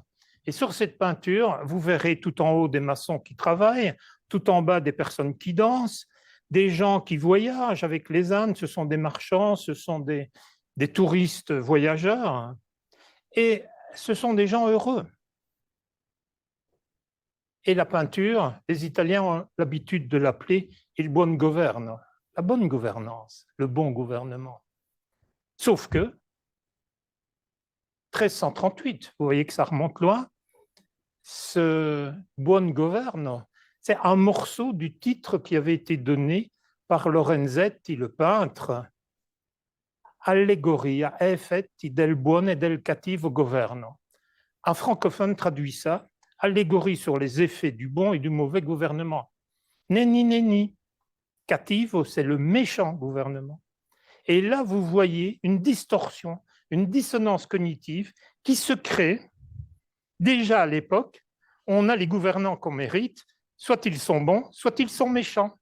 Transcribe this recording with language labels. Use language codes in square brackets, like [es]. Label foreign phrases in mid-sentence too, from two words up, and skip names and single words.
[fr] Et sur cette peinture, vous verrez tout en haut des maçons qui travaillent, tout en bas des personnes qui dansent, des gens qui voyagent avec les ânes, ce sont des marchands, ce sont des touristes voyageurs, et ce sont des gens heureux. Et la peinture, les Italiens ont l'habitude de l'appeler [it] il buon governo, [fr] la bonne gouvernance, le bon gouvernement. Sauf que 1338, vous voyez que ça remonte loin, ce [it] buon governo, [fr] c'est un morceau du titre qui avait été donné par Lorenzetti, le peintre, [it] Allegoria effetti del buon e del cattivo governo. [fr] Un francophone traduit ça, allégorie sur les effets du bon et du mauvais gouvernement. Nenni, nenni. Cattivo, c'est le méchant gouvernement. Et là, vous voyez une distorsion, une dissonance cognitive qui se crée. Déjà à l'époque, on a les gouvernants qu'on mérite, soit ils sont bons, soit ils sont méchants.